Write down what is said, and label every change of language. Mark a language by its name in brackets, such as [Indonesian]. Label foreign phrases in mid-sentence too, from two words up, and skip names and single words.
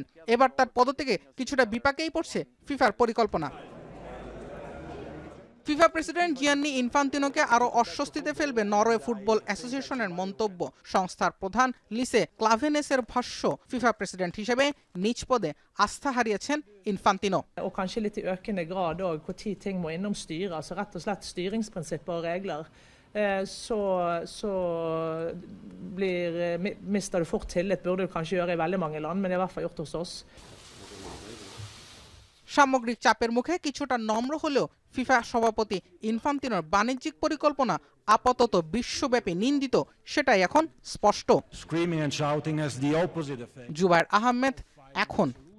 [Bangla] এবার তার পদত্যাগে কিছুটা বিপাকেই পড়ছে ফিফার পরিকল্পনা। ফিফা প্রেসিডেন্ট জিয়ান্নি ইনফান্তিনোকে আরও অস্বস্তিতে ফেলবে নরওয়ে ফুটবল অ্যাসোসিয়েশনের মন্তব্য। সংস্থার প্রধান লিসে ক্লাভেনেসের ভাষ্য, ফিফা প্রেসিডেন্ট হিসেবে নিজ পদে আস্থা হারিয়েছেন ইনফান্তিনো। [Norwegian] Och kanskje litt i økende grad òg hvor ting må innom styret, altså rett og slett styringsprinsipper og regler. Så mister du fort tillit, burde du kanskje gjøre i veldig mange land, men det er i hvert fall gjort hos oss. [Bangla] সামগ্রিক চাপের মুখে কিছুটা নম্র হলেও ফিফা সভাপতি ইনফান্তিনোর বাণিজ্যিক পরিকল্পনা আপাতত বিশ্বব্যাপী নিন্দিত, সেটাই এখন স্পষ্ট। জুবায়ের আহমেদ, এখন।